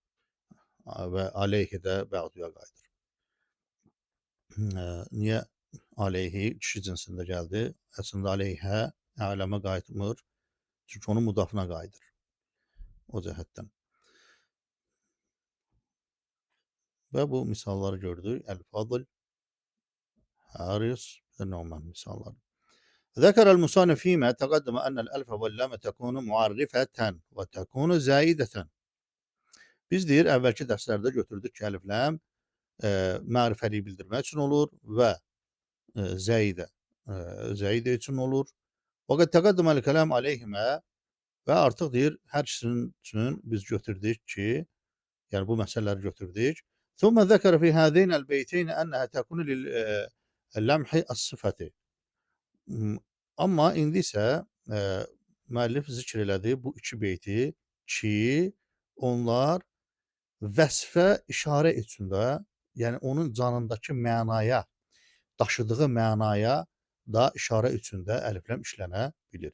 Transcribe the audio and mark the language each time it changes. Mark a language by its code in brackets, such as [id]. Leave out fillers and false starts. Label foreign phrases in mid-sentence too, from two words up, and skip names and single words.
[az] Və aleyhi də bə'duya qayıdır. Niyə aleyhi kişi cinsində gəldi? Əslində aleyhə ələmə qayıtmır. Çünki onun mudafına qayıdır. O cəhətdən. Və bu misalları gördük. Əl-Fadıl, Haris və Nu'man misalları. [ar] ذكر المصنف فيما تقدم أن الألف واللام تكون معرفة وتكون زائدة. [az] Biz deyir, əvvəlki dərslərdə götürdük ki, əlifləm mərifəli bildirmək üçün olur və zəidə üçün olur. Və [ar] قد تقدم الكلام عليهما [az] və artıq deyir, hər ikisinin üçün biz götürdük ki, yəni bu məsələləri götürdük. [ar] ثم ذكر في هذين البيتين أنها تكون لللمح الصفة. [az] Amma indi isə müəllif zikr elədi bu iki beyti ki, onlar vəsfə işarə üçün də, yəni onun canındakı mənaya, daşıdığı mənaya da işarə üçün də əlifləm işlənə bilir.